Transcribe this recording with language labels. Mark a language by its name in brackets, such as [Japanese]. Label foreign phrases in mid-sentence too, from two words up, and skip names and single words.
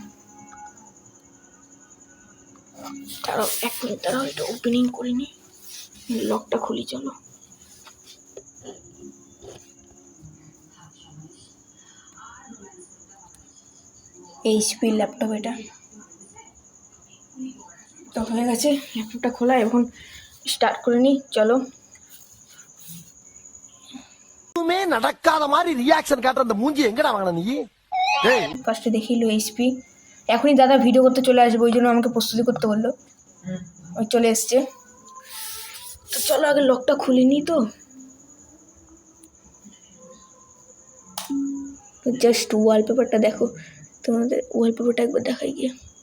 [Bangla] দাঁড়াও 1 মিনিট, দাঁড়াও, এটা ওপেনিং করিনি, লকটা খুলি। চলো এইচপি ল্যাপটপ এটা। তো হয়ে গেছে ল্যাপটপটা খোলা, এখন স্টার্ট করে নিই, চলো। [Tamil] நடக்காத மாதிரி ரியாக்ஷன் காட்டுற அந்த மூஞ்சி எங்கடா வாங்கின நீ? [Bangla] ফার্স্টে দেখিলো এইচপি। এখনই দাদা ভিডিও করতে চলে আসবে, ওই জন্য আমাকে প্রস্তুতি করতে বললো। ওই চলে এসছে। তো চলো আগে লকটা খুলে নিই। তো জাস্ট ওয়ালপেপারটা দেখো, তোমাদের ওয়ালপেপারটা একবার দেখাই গিয়ে।